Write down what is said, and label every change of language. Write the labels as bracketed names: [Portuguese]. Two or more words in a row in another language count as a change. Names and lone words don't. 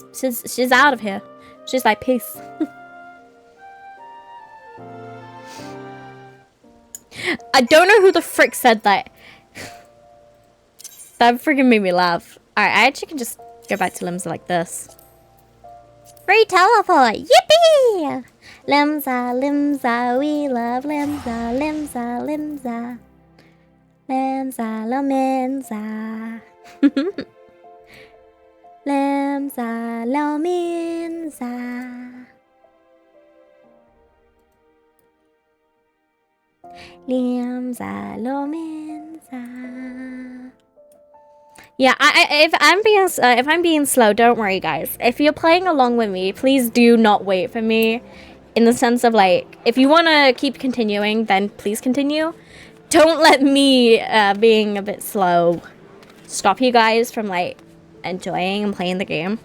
[English] She's out of here. She's like, peace. I don't know who the frick said that. That freaking made me laugh. Alright, I actually can just go back to Limsa like this. Free teleport! Yippee! Limsa, Limsa, we love Limsa, Limsa, Limsa. Limsa, Lominsa. Limsa, Lominsa. Limsa, Lominsa. Yeah, if I'm being slow, don't worry, guys. If you're playing along with me, please do not wait for me. In the sense of like, if you want to keep continuing, then please continue. Don't let me being a bit slow stop you guys from like enjoying and playing the game.